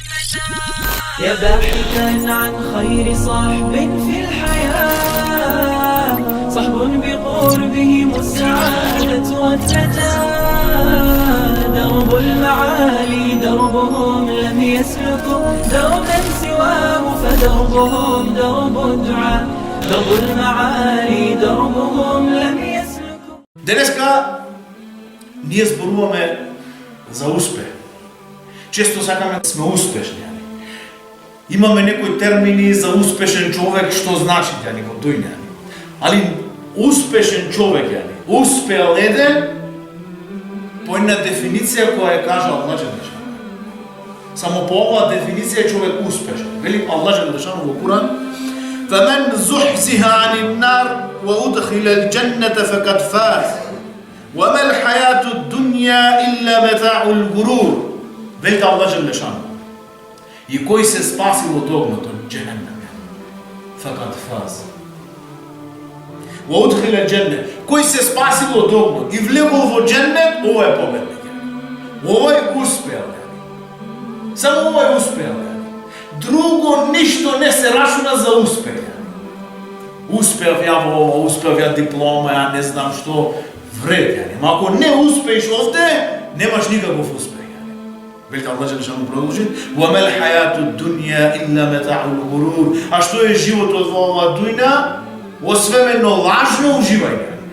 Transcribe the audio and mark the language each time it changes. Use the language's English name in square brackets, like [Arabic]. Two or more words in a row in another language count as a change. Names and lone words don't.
[Arabic] يا باحثا عن خير صحب في الحياة، صحب بقربهم السعادة والنجاة، درب المعالي دربهم لم يسلكوا دربا سواه، فدربهم درب الدعاء، درب المعالي دربهم لم يسلكوا. [Macedonian] Денеска ние зборуваме за успех. Често сакаме да сме успешни. Имаме некои термини за успешен човек, што значи во дујна. Али успешен човек успеал еден по една дефиниција која е кажа Аллах Джелешану. Само по оваа дефиниција човек успешен. Вели Аллах Джелешану во Куран: [Arabic] فَمَنْ زُحْزِحَ عَنِ النَّارِ وَأُدْخِلَ الْجَنَّةَ فَقَدْ فَازَ وَمَا الْحَيَاةُ الدُّنْيَا إِلَّا مَتَاعُ الْغُرُورِ. [Macedonian] Вели Аллах Джелешану: и кој се спасил од огнот од џехеннем, [Arabic] فقد فاز. وأدخل [Macedonian] џеннет, кој се спасил од огнот и влегол во џеннет, ова е победник. Овој успеал. Само овој успеал. Друго ништо не се рачуна за успех. Успеав ја во ова, успеав ја диплома, ја не знам што, вред. Ако не успееш овде, немаш никаков успех. Велика Аллах Джелешану продолжи: [Arabic] وَمَا الْحَيَاةُ الدُّنْيَا إِلَّا مَتَاعُ الْغُرُورِ. [Macedonian] А што е животот во оваа дујна? Освен едно лажно уживање.